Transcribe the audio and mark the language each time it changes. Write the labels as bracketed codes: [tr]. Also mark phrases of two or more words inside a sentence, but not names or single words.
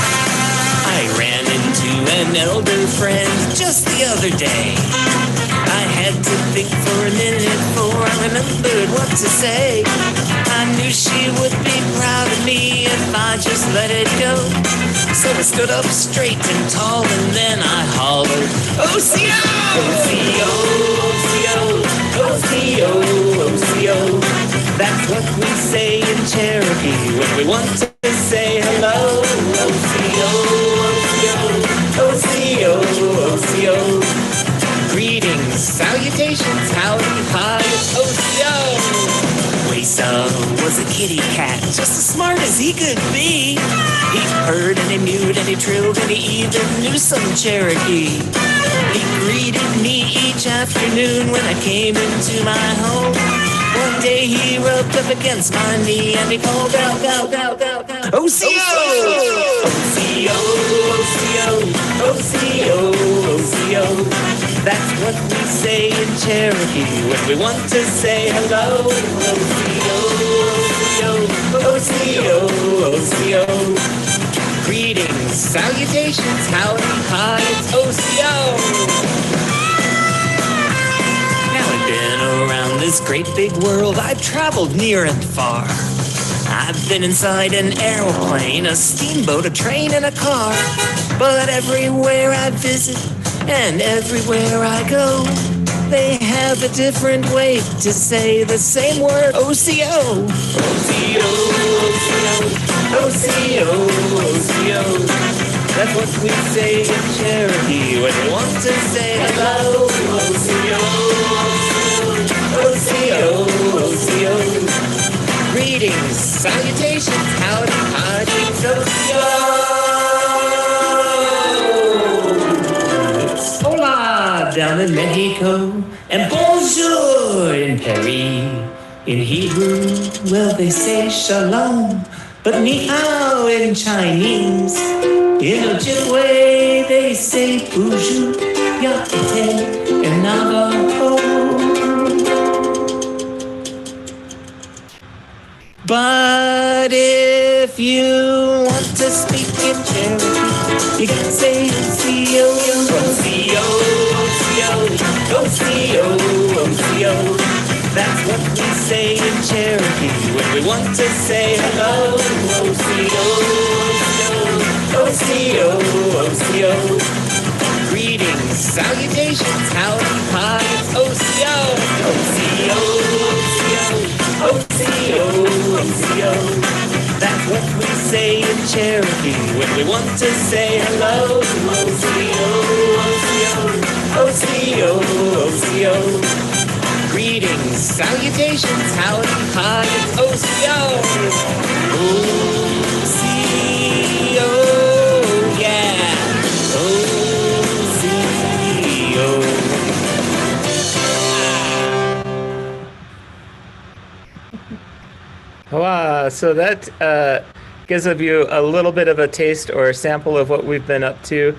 [en] I called her friend just the other day. I had to think for a minute before I remembered what to say. I knew she would be proud of me if I just let it go. So I stood up straight and tall and then I hollered, [chr] O-C-O! O-C-O, O-C-O, O-C-O, O-C-O. [en] That's what we say in Cherokee when we want to say hello. [chr] O-C-O, O-C-O, O-C-O, O-C-o. [en] Greetings, salutations, howdy, hi, it's O-C-O. Wesa was a kitty cat, just as smart as he could be. He purred and he mewed and he trilled and he even knew some Cherokee. He greeted me each afternoon when I came into my home. One day he rubbed up against my knee and he called out, [chr] O-C-O! O-C-O, O-C-O, O-C-O, O-C-o. [en] That's what we say in Cherokee when we want to say hello. [chr] O-C-O, O-C-O, O-C-O, O-C-o. [en] Greetings, salutations, howdy, hi, it's O-C-O. Now I've been around this great big world, I've traveled near and far. I've been inside an airplane, a steamboat, a train, and a car. But everywhere I visit and everywhere I go, they have a different way to say the same word, [chr] O-C-O. O-C-O, O-C-O, O-C-O, O-C-o. [en] That's what we say in Cherokee when we want to say hello. [chr] O-C-O, O-C-O, O-C-o. [en] Greetings, salutations, howdy, howdy, [chr] O-C-o. [en] Hola down in Mexico, and bonjour in Paris. In Hebrew, well, they say shalom, but [zh] ni hao [en] in Chinese. In Ojibwe, they say bonjour, yakite, in Navajo. But if you want to speak in Cherokee, you gotta say [chr] O-C-O, O-C-O, O-C-O, O-C-O, O-C-o. [en] That's what we say in Cherokee when we want to say hello. [chr] O-C-O, O-C-O, O-C-o. [en] Greetings, salutations, howdy, hi, it's O-C-O. [chr] O-C-O, O-C-o, O-C-o, O-C-o. [en] That's what we say in Cherokee when we want to say hello. [chr] O-C-O, O-C-o, O-C-o, O-C-o. [en] Greetings, salutations, howdy, hi, it's O-C-O. [chr] O-C-O, [en] yeah. Wow, so that gives of you a little bit of a taste or a sample of what we've been up to.